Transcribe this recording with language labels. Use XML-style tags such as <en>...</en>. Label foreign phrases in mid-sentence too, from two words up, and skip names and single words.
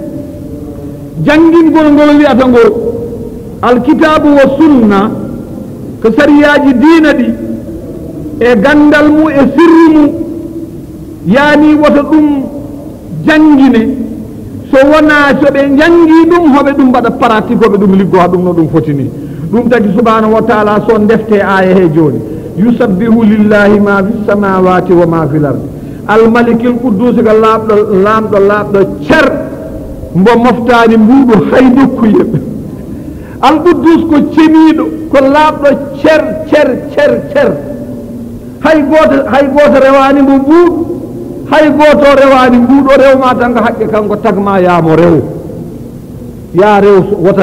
<ff>janngingol ngol wiyata ngol</ff> <ar>الكتاب والسنة</ar> <ff>ko sariyaji diina ɗi e gandal mu e sirri mu yaani woto ɗum jangine so wona soɓe jangi ɗum hoɓe ɗum mbaɗa pratique hoɓe ɗum liggo ha ɗum no ɗum foti ni ɗum tagi</ff> <ar>سبحانه وتعالى</ar> <ff>so defte aya he joni</ff> <ar>يسبح لله ما في السماوات وما في الأرض الملك القدوس</ar> <ff>ko laamɗo cer mbo moftani mbuɗo hay nokkuyeɓe alquddus ko ceniɗo ko laaɓɗo cer hay goto rewani mbo mbuuɗo hay goto rewani mbuuɗo rewma tan ko haqqe kanko tagma yaamo rew ya rew wota</ff>